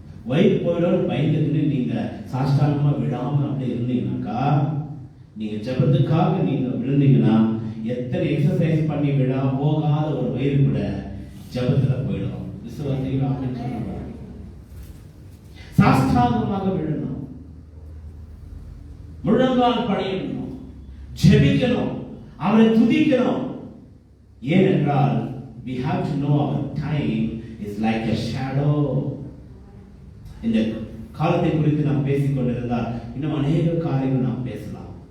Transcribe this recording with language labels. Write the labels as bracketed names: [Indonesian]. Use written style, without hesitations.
[Tamil] வயிறு போயிடும் பயந்துட்டு நீங்க சாஷ்டாங்கமா விடாம அப்படி இருந்தீங்கன்னாக்கா, நீங்க ஜெபத்துக்காக நீங்க விழுந்தீங்கன்னா எத்தனை எக்ஸசைஸ் பண்ணி விடா போகாத ஒரு வயிறு கூட ஜெபத்துல போயிடும். விசுவாசிகள் சாஷ்டாங்கமாக விழணும், முழங்கால் படையணும், ஜெபிக்கணும், அவரை துதிக்கணும். ஏனென்றால் [English] we have to know our time is like a shadow. [Tamil] இந்த காலத்தை குறித்து நாம் பேசிக் கொண்டிருந்தால் இன்னும் அநேக காரியங்கள் நாம் பேசலாம்.